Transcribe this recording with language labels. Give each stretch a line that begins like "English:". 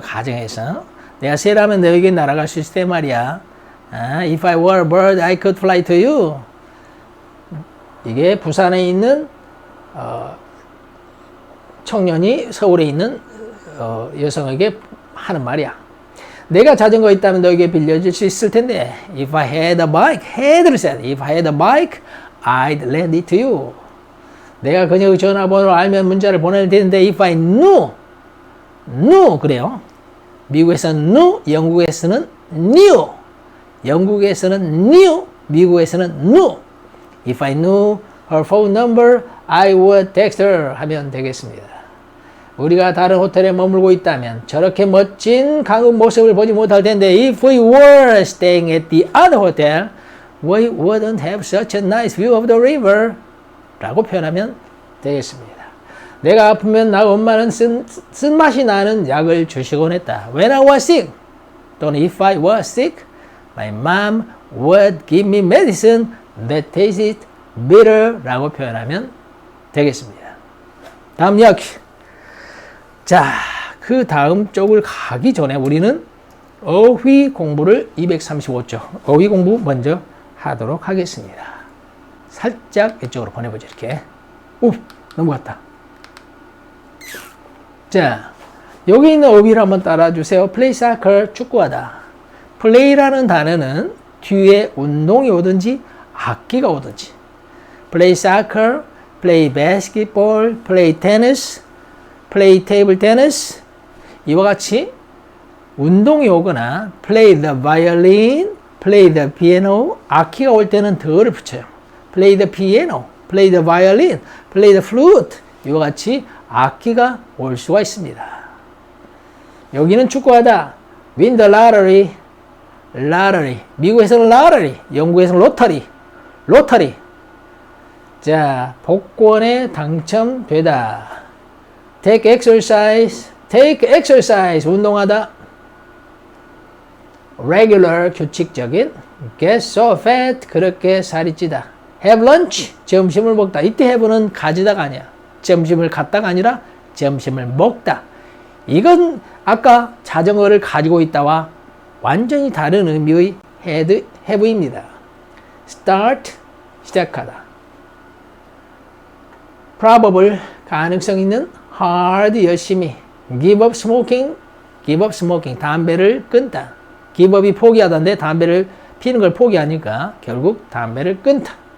Korean: 가정에서 내가 새라면 너에게 날아갈 수 있을 때 말이야.
English: If I were a bird, I could fly to you.
Korean: 이게 부산에 있는 청년이 서울에 있는 여성에게 하는 말이야. 내가 자전거 있다면 너에게 빌려줄 수 있을 텐데
English: If I had a bike,
Korean: had를 써야 돼.
English: If I had a bike, I'd lend it to you.
Korean: 내가 그녀의 전화번호를 알면 문자를 보낼 텐데
English: If I knew
Korean: 그래요. 미국에서는 knew, 영국에서는 knew. 영국에서는 knew, 미국에서는 knew.
English: If I knew her phone number, I would text her
Korean: 하면 되겠습니다. 우리가 다른 호텔에 머물고 있다면 저렇게 멋진 강의 모습을 보지 못할 텐데
English: If we were staying at the other hotel, we wouldn't have such a nice view of the river
Korean: 라고 표현하면 되겠습니다. 내가 아프면 나 엄마는 쓴맛이 나는 약을 주시곤 했다.
English: When I was sick, 또는 if I was sick, my mom would give me medicine that tasted bitter
Korean: 라고 표현하면 되겠습니다. 다음 이야기. 자, 그 다음 쪽을 가기 전에 우리는 어휘 공부를 235쪽 어휘 공부 먼저 하도록 하겠습니다. 살짝 이쪽으로 보내보죠. 이렇게. 오, 넘어갔다. 자, 여기 있는 어휘를 한번 따라주세요.
English: play soccer,
Korean: 축구하다. play라는 단어는 뒤에 운동이 오든지 악기가 오든지
English: play soccer, play basketball, play tennis, play table tennis
Korean: 이와 같이 운동이 오거나
English: play the violin, play the piano
Korean: 악기가 올 때는 더를 붙여요.
English: play the piano, play the violin, play the flute
Korean: 이와 같이 악기가 올 수가 있습니다. 여기는 축구하다.
English: win the lottery, lottery. 미국에서는 lottery, 영국에서는 lottery, lottery.
Korean: 자, 복권에 당첨되다.
English: take exercise, take exercise.
Korean: 운동하다.
English: regular, 규칙적인. get so fat,
Korean: 그렇게 살이 찌다.
English: have lunch,
Korean: 점심을 먹다. 이때 have는 가지다가 아니야. 점심을 갖다가 아니라 점심을 먹다. 이건 아까 자전거를 가지고 있다와 완전히 다른 의미의 have입니다. start, 시작하다. probable, 가능성 있는. hard, 열심히.
English: give up smoking, give up smoking,
Korean: 담배를 끊다. give up이 포기하다인데 담배를 피는 걸 포기하니까 결국 담배를 끊다.